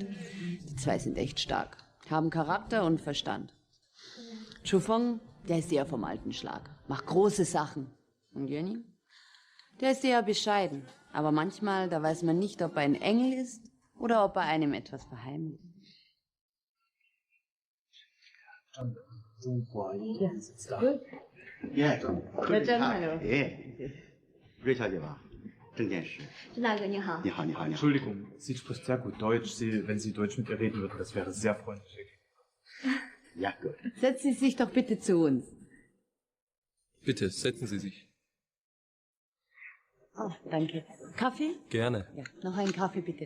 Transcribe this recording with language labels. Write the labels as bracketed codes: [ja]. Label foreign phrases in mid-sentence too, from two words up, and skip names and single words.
[de] Die zwei sind echt stark, haben Charakter und Verstand. Chufeng, der ist eher vom alten Schlag, macht große Sachen. Und Yuanying? Der ist eher bescheiden, aber manchmal, da weiß man nicht, ob er ein Engel ist oder ob er einem etwas verheimlicht. [zh] 中国一样是这样。耶，那真的哟。哎，瑞小姐吧，郑建石。郑大哥你好。你好，你好，你好。 [de] Entschuldigung, sie spricht sehr gut Deutsch. Wenn Sie Deutsch mit ihr reden würden, das wäre sehr freundlich. Ja, gut. Setzen Sie sich doch bitte zu uns. Bitte, setzen Sie sich. Oh, danke. Kaffee? Gerne. Ja, noch einen Kaffee bitte.